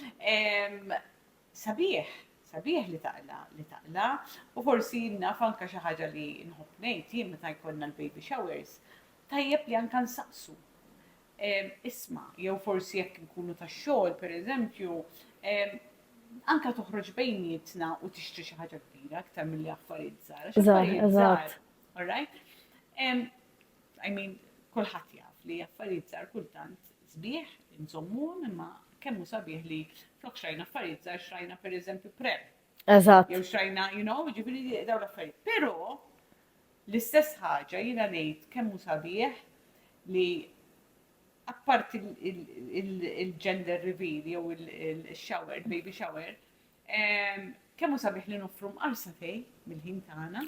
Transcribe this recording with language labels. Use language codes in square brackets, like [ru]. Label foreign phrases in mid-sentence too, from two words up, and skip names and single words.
[mt] Sabiħ li taqla u forsi naf anke xi ħaġa li nħobb ngħid jien meta jkollna l- [en] baby showers [mt] tajjeb li anke nsaqsu. Isma' jew forsi jekk nkunu tax-xogħol pereżempju anka toħroġ bejnietna u tixtri xi ħaġa kbira aktar milli affarijiet żgħar. Eżatt. [en] All right? I mean, [mt] kulħadd jaf li affarijiet żgħar kultant sbieħ inżommuhom imma kemm hu sabiħ li flok xrajna affarijiet żgħar xrajna pereżempju prem. Eżatt. Jew xrajna, [en] you know, [mt] ġifieri dawn l-affarijiet. Però l-istess ħaġa jiena ngħid kemm hu sabiħ li apparti il- [en] gender reveal [mt] jew il-shower, il- [en] baby shower, [mt] kemm hu sabiħ li noffru mqarsatej mill-ħin tagħna.